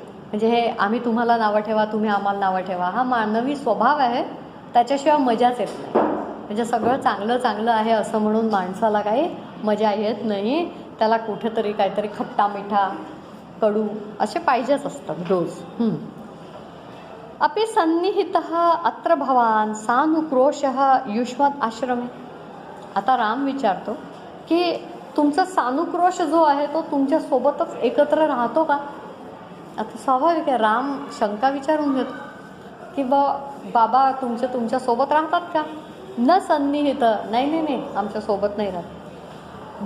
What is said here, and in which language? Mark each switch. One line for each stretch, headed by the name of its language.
Marathi: म्हणजे हे आम्ही तुम्हाला नावं ठेवा, तुम्ही आम्हाला नावं ठेवा, हा मानवी स्वभाव आहे. त्याच्याशिवाय मजाच येत नाही. म्हणजे सगळं चांगलं चांगलं आहे असं म्हणून माणसाला काही मजा येत नाही. त्याला कुठेतरी काहीतरी खट्टा मिठा कडू असे पाहिजेच असतात डोस.
Sanskrit: अपि सन्निहितः अत्र भवान सानुक्रोशः युष्मत् आश्रमे.
Marathi: आता राम विचारतो की तुमचा सानुक्रोश जो आहे तो तुमच्या सोबतच एकत्र राहतो का. आता स्वाभाविक आहे, राम शंका विचारून घेतो की बाबा तुमच्या सोबत राहतात का.
Sanskrit: न सन्निहित,
Marathi: नाही नाही नाही, आमच्या सोबत नाही राहत.